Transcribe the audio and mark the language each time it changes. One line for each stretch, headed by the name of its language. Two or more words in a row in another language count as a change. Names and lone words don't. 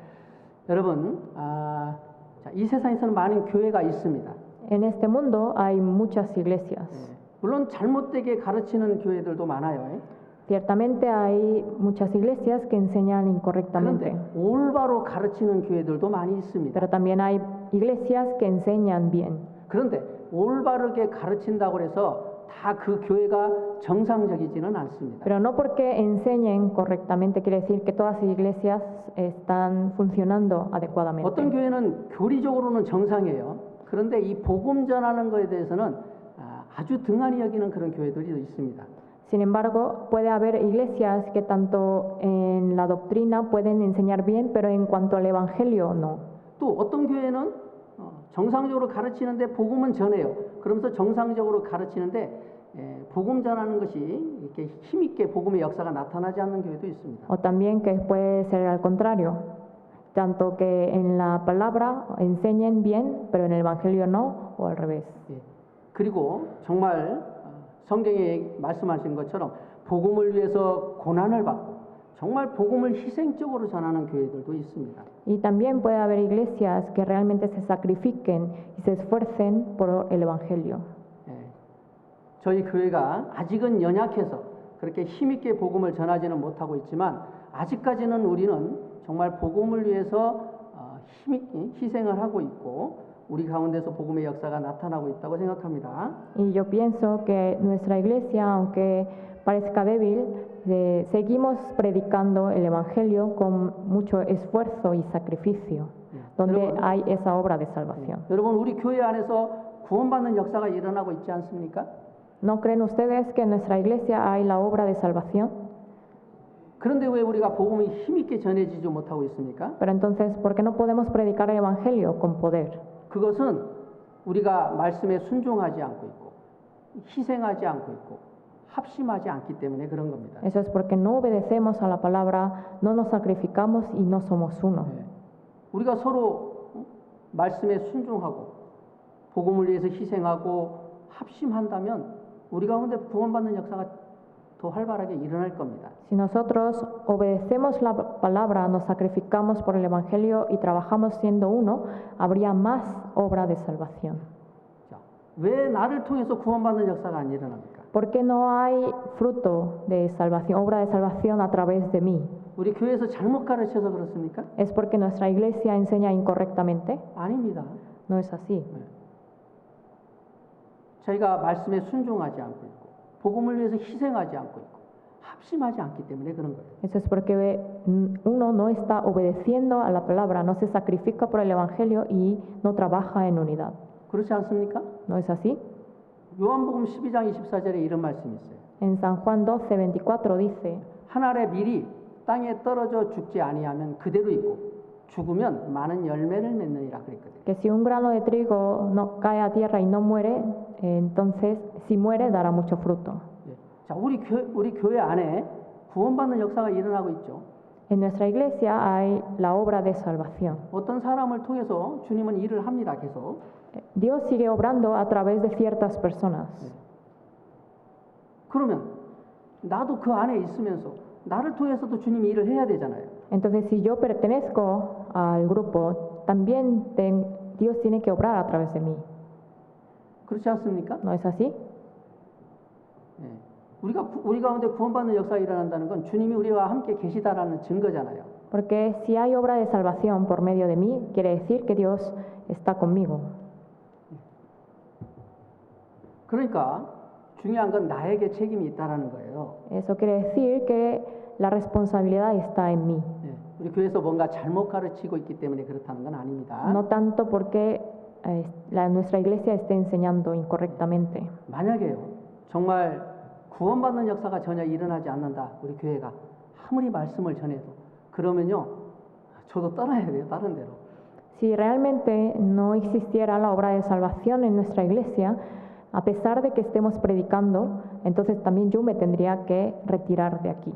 Korean: 여러분, 자, 이 세상에서는 많은 교회가 있습니다.
Spanish: En este mundo hay muchas iglesias.
Korean: 물론 잘못되게 가르치는 교회들도 많아요.
Spanish: Ciertamente hay muchas iglesias que enseñan incorrectamente,
Korean: 그런데 올바로 가르치는 교회들도 많이 있습니다.
Spanish: pero también hay iglesias que enseñan bien.
Korean: 그런데 올바르게 가르친다고 해서 다 그 교회가 정상적이지는 않습니다.
Spanish: Pero no porque enseñen correctamente quiere decir que todas las iglesias están funcionando
Korean: 어떤
Spanish: adecuadamente.
Korean: 교회는 교리적으로는 정상이에요. 그런데 이 복음 전하는 것에 대해서는 아주 등한히 여기는 그런 교회들이 있습니다.
Spanish: Sin embargo, puede haber iglesias que tanto en la doctrina pueden enseñar bien, pero en cuanto al evangelio no.
Korean: 또 어떤 교회는 정상적으로 가르치는데 복음은 전해요. 그러면서 정상적으로 가르치는데 복음 전하는 것이 이렇게 힘있게 복음의 역사가 나타나지 않는 교회도 있습니다.
Spanish: O también que puede ser al contrario, tanto que en la palabra enseñen bien, pero en el evangelio no, o al revés.
Korean: 예. 그리고 정말 성경에 말씀하신 것처럼 복음을 위해서 고난을 받고 정말 복음을 희생적으로 전하는 교회들도 있습니다.
Spanish: Y también puede haber iglesias que realmente se sacrifiquen y se esfuercen por el evangelio.
Korean: 예. 저희 교회가 아직은 연약해서 그렇게 힘있게 복음을 전하지는 못하고 있지만 아직까지는 우리는 정말 복음을 위해서 힘있게 희생을 하고 있고 우리 가운데서 복음의 역사가 나타나고 있다고 생각합니다.
Spanish: Y yo pienso que nuestra iglesia, aunque parezca débil, seguimos predicando el evangelio con mucho esfuerzo y sacrificio, donde hay esa obra de salvación.
Korean: 여러분 우리 교회 안에서 구원받는 역사가 일어나고 있지 않습니까?
Spanish: ¿No creen ustedes que en nuestra iglesia hay la obra de salvación?
Korean: 그런데 왜 우리가 복음이 힘있게 전해지지 못하고 있습니까?
Spanish: Pero entonces, ¿por qué no podemos predicar el evangelio con poder?
Korean: 그것은 우리가 말씀에 순종하지 않고 있고 희생하지 않고 있고 합심하지 않기 때문에 그런 겁니다.
Spanish: Eso es porque no obedecemos a la palabra, no nos sacrificamos y no somos uno.
Korean: 우리가 서로 말씀에 순종하고 복음을 위해서 희생하고 합심한다면 우리 가운데 구원받는 역사가 더 활발하게 일어날 겁니다.
Spanish: Si nosotros obedecemos la palabra, nos sacrificamos por el evangelio y trabajamos siendo uno, habría más obra de salvación.
Korean: 자, 왜 나를 통해서 구원받는 역사가 안 일어납니까?
Spanish: ¿Por qué no hay fruto de salvación, obra de salvación a través de mí?
Korean: 우리 교회에서 잘못 가르쳐서 그렇습니까?
Spanish: ¿Es porque nuestra iglesia enseña incorrectamente?
Korean: 아닙니다.
Spanish: No es así.
Korean: 저희가 말씀에 순종하지 않고 있고 복음을 위해서 희생하지 않고 있고 합심하지 않기 때문에 그런 거예요.
Spanish: Eso es porque uno no está obedeciendo a la palabra, no se sacrifica por el evangelio y no trabaja en unidad.
Korean: 그렇지 않습니까?
Spanish: ¿No es así?
Korean: 요한복음 12장 24절에 이런 말씀이 있어요.
Spanish: En San Juan 12:24 dice,
Korean: 한 알의 밀이 땅에 떨어져 죽지 아니하면 그대로 있고 죽으면 많은 열매를 맺느니라 그랬거든요.
Spanish: que si un grano de trigo no cae a tierra y no muere, entonces si muere dará mucho fruto.
Korean: 자, 우리 교회 안에 구원받는 역사가 일어나고 있죠.
Spanish: En nuestra iglesia hay la obra de salvación.
Korean: 어떤 사람을 통해서 주님은 일을 합니다. 계속.
Spanish: Dios sigue obrando a través de ciertas personas.
Korean: 그러면 나도 그 안에 있으면서 나를 통해서도 주님이 일을 해야 되잖아요.
Spanish: Entonces, si yo pertenezco al grupo, también Dios tiene que obrar a través de mí.
Korean: 그렇지 않습니까?
Spanish: ¿No es así?
Korean: 우리 가운데 구원받는 역사가 일어난다는 건 주님이 우리와 함께 계시다라는 증거잖아요.
Spanish: Porque si hay obra de salvación por medio de mí, quiere decir que Dios está conmigo.
Korean: 그러니까 중요한 건 나에게 책임이 있다라는 거예요.
Spanish: Eso quiere decir que la responsabilidad está en mí.
Korean: 우리 교회에서 뭔가 잘못 가르치고 있기 때문에 그렇다는 건 아닙니다.
Spanish: No tanto porque nuestra iglesia esté enseñando incorrectamente.
Korean: 만약에요, 정말 구원받는 역사가 전혀 일어나지 않는다, 우리 교회가 아무리 말씀을 전해도 그러면요, 저도 떠나야 돼요, 다른 데로.
Spanish: Si realmente no existiera la obra de salvación en nuestra iglesia, a pesar de que estemos predicando, entonces también yo me tendría que retirar de aquí.